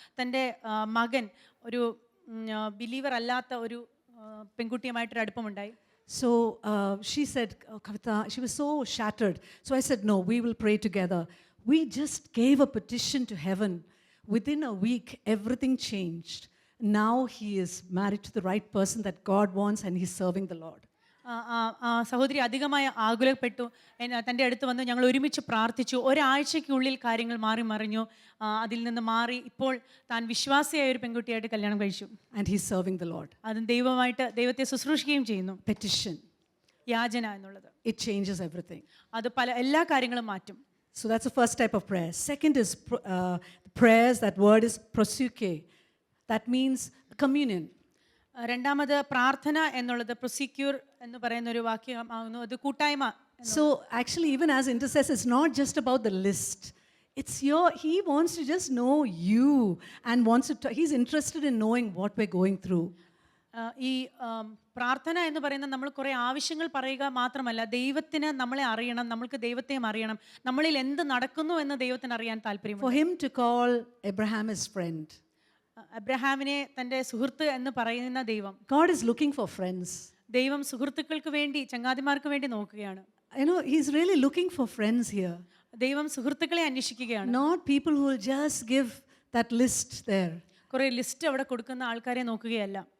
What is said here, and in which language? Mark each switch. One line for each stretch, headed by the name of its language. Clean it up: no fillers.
Malayalam: തൻ്റെ മകൻ ഒരു ബിലീവർ അല്ലാത്ത ഒരു പെൺകുട്ടിയുമായിട്ടൊരു അടുപ്പമുണ്ടായി.
English: So she said, Kavita, she was so shattered. So I said, no, we will pray together. We just gave a petition to heaven. Within a week, everything changed. Now he is married to the right person that God wants, and he's serving the Lord.
Malayalam: സഹോദരി അധികമായി ആകുലപ്പെട്ടു. തൻ്റെ അടുത്ത് വന്ന് ഞങ്ങൾ ഒരുമിച്ച് പ്രാർത്ഥിച്ചു. ഒരാഴ്ചയ്ക്കുള്ളിൽ കാര്യങ്ങൾ മറിഞ്ഞു. അതിൽ നിന്ന് മാറി ഇപ്പോൾ താൻ വിശ്വാസിയായ ഒരു പെൺകുട്ടിയായിട്ട് കല്യാണം കഴിച്ചു.
English: And he's serving the Lord.
Malayalam: അതും ദൈവത്തെ ശുശ്രൂഷിക്കുകയും ചെയ്യുന്നു.
English: Petition.
Malayalam: യാചന എന്നുള്ളത്
English: It changes everything.
Malayalam: അത് എല്ലാ കാര്യങ്ങളും മാറ്റും.
English: So that's the first type of prayer. Second is prayers, that word is prosuke. That means communion.
Malayalam: രണ്ടാമത് പ്രാർത്ഥന എന്നുള്ളത് പ്രൊസിക്യൂർ എന്ന് പറയുന്ന ഒരു വാക്യമാകുന്നു. അത് കൂട്ടായ്മ.
English: So actually, even as intercessors, it's not just about the list. He wants to just know you and he's interested in knowing what we're going through.
Malayalam: ഈ പ്രാർത്ഥന എന്ന് പറയുന്നത് നമ്മൾ കുറേ ആവശ്യങ്ങൾ പറയുക മാത്രമല്ല, ദൈവത്തിന് നമ്മളെ അറിയണം, നമ്മൾക്ക് ദൈവത്തെയും അറിയണം, നമ്മളിൽ എന്ത് നടക്കുന്നു എന്ന് ദൈവത്തിന് അറിയാൻ താല്പര്യമുണ്ട്.
English: For him to call Abraham his friend.
Malayalam: അബ്രഹാമിനെ തൻ്റെ സുഹൃത്ത് എന്ന് പറയുന്ന ദൈവം.
English: God is looking for friends.
Malayalam: ദൈവം സുഹൃത്തുക്കൾക്ക് വേണ്ടി, ചങ്ങാതിമാർക്ക് വേണ്ടി നോക്കുകയാണ്.
English: He's really looking for friends here.
Malayalam: ദൈവം സുഹൃത്തുക്കളെ അന്വേഷിക്കുകയാണ്.
English: Not people who will just give that list there.
Malayalam: കുറേ ലിസ്റ്റ് അവിടെ കൊടുക്കുന്ന ആൾക്കാരെ നോക്കുകയല്ല.